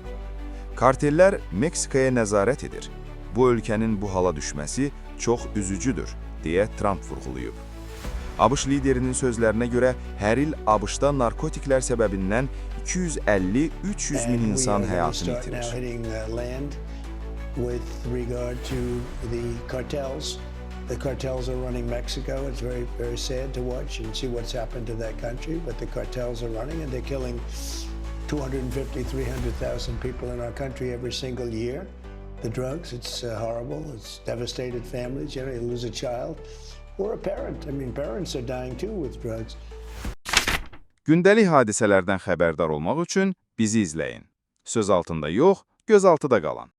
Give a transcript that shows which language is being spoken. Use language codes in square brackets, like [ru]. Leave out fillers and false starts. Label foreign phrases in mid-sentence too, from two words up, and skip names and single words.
[az] Kartellər Meksikaya nəzarət edir. Bu ölkənin bu hala düşməsi çox üzücüdür, deyə Trump vurğulayıb. ABŞ liderinin sözlərinə görə hər il ABŞ-da narkotiklər səbəbindən 250-300 min insan həyatını itirir. [en] The cartels are running Mexico. It's very, very sad to watch and see what's happened to that country. But the cartels are running and they're killing 250, 300,000 people in our country every single year. The drugs, it's horrible. It's devastated families. You know, you lose a child or a parent. I mean, parents are dying too with drugs. [az] Gündəlik hadisələrdən xəbərdar olmaq üçün bizi izləyin. Söz altında yox, göz altıda qalan.